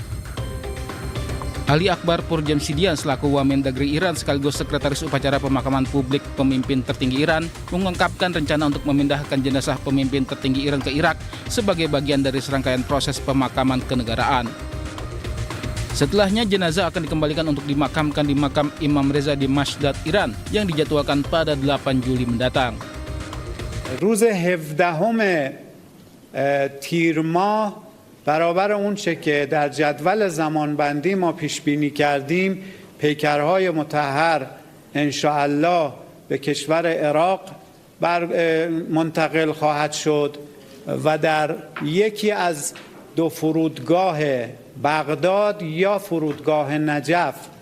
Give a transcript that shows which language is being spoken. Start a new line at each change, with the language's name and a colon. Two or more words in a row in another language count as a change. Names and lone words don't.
Indonesian: Ali Akbar Purjamsidian selaku Wamendagri Iran sekaligus sekretaris upacara pemakaman publik pemimpin tertinggi Iran mengungkapkan rencana untuk memindahkan jenazah pemimpin tertinggi Iran ke Irak sebagai bagian dari serangkaian proses pemakaman kenegaraan. Setelahnya jenazah akan dikembalikan untuk dimakamkan di makam Imam Reza di Masjid Iran yang dijadwalkan pada 8 Juli mendatang.
Persian: روز 17 تیر ماه برابر اون چه که در جدول زمانبندی ما پیش بینی کردیم پیکرهای مطهر انشاءالله به کشور عراق منتقل خواهد شد و در یکی از دو فرودگاه بغداد یا فرودگاه نجف